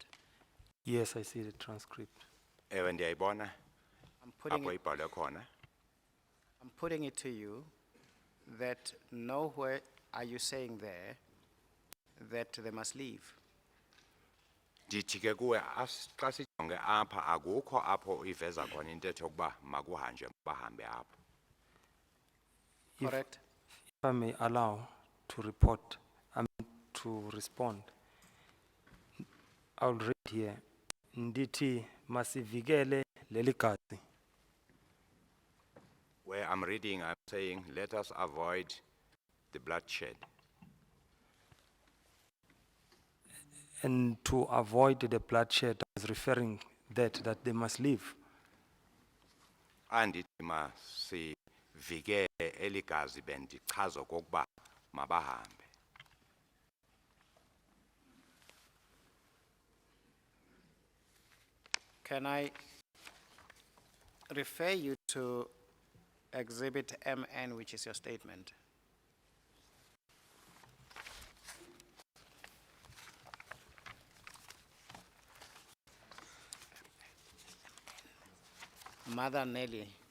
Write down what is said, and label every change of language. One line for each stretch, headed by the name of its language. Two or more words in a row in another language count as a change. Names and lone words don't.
English: Yes, I see the transcript.
Xhosa: Ewe ndiyayibona
English: I'm putting
Xhosa: apho
English: it,
Xhosa: ibhalwe khona.
English: I'm putting it to you that nowhere are you saying there that they must leave.
Xhosa: Ndithi ke kuwe xa sijonge apha akukho apho iveza khona intetho yokuba makuhanjwe bahambe apho.
English: Correct? If I may allow to report, to respond, I'll read here.
Xhosa: Ndithi masivikele leli gazi.
English: Where I'm reading, I'm saying, let us avoid the bloodshed. And to avoid the bloodshed, I was referring that they must leave.
Xhosa: Andithi masivikele eligazi bendichaza okokuba mabahambe.
English: Can I refer you to Exhibit MN, which is your statement? Mother Nelly.